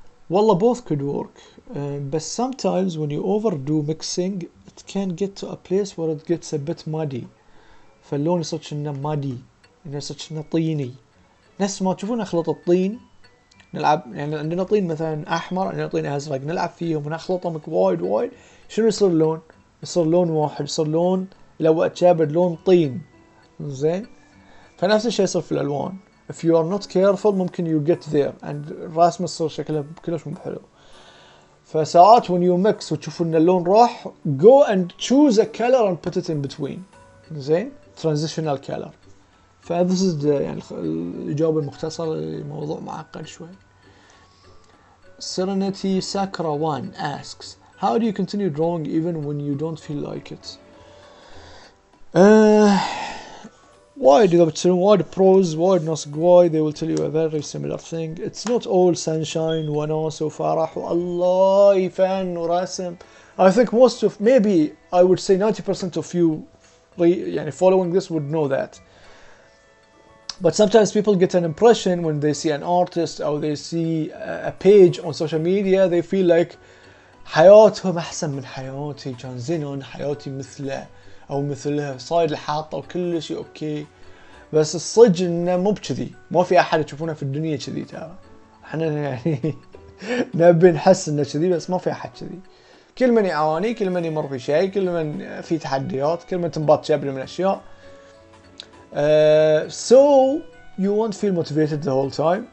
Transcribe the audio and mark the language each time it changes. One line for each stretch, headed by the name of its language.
English: والله both could work, but sometimes when you overdo mixing it can get to a place where it gets a bit muddy.
Arabic: فاللون يصير كأنه muddy، يصير كأنه طيني. نفس ما تشوفون أخلط الطين نلعب، يعني عندنا طين مثلا أحمر، عندنا طين أزرق، نلعب فيهم ونخلطهم وايد. شنو يصير اللون؟ يصير لون واحد، يصير لون لو أتشابه لون طين. زين، فنفس الشيء يصير في الألوان.
English: if you are not careful ممكن you get there and الرسمة تصير شكلها كلش مو حلو. فساعات when you mix وتشوفوا إن اللون راح go and choose a color and put it in between. زين، transitional color.
Arabic: فthis is يعني الإجابة المختصرة لموضوع معقد شوي.
English: Serenity Sakura 1 asks, how do you continue drawing even when you don't feel like it? وايد إذا بتسألون وايد pros وايد ناس قواي they will tell you a very similar thing. It's not all sunshine وناس وفرح والله فن ورسم. I think most of, maybe I would say 90% of you يعني following this would know that. But sometimes people get an impression when they see an artist or they see a page on social media, they feel like حياتهم أحسن من حياتي، كان زين أنا حياتي مثله أو مثلها، صاير الحاطة وكل شيء أوكي.
Arabic: بس الصج انه مو بكذي، ما في احد تشوفونه في الدنيا كذي ترى. احنا يعني نبي نحس انه كذي بس ما في احد كذي. كل من يعاني، كل من يمر في شيء، كل من في تحديات، كل من تنبط شبر من اشياء.
English: So you won't feel motivated the whole time.